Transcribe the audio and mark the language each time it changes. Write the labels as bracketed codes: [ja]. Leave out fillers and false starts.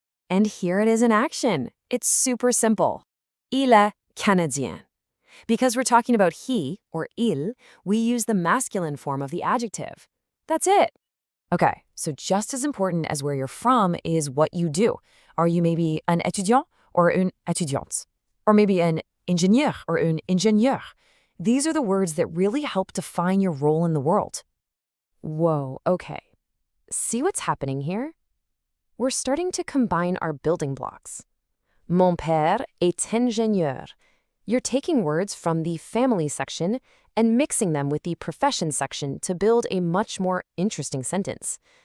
[en] And here it is in action. It's super simple. [fr] Il est canadien. [en] Because we're talking about he, or il, we use the masculine form of the adjective. That's it. Okay, so just as important as where you're from is what you do. Are you maybe un étudiant or une étudiante? Or maybe an ingénieur or une ingénieure? These are the words that really help define your role in the world. Whoa, okay. See what's happening here? We're starting to combine our building blocks. [fr] Mon père est ingénieur. [en] You're taking words from the family section and mixing them with the profession section to build a much more interesting sentence.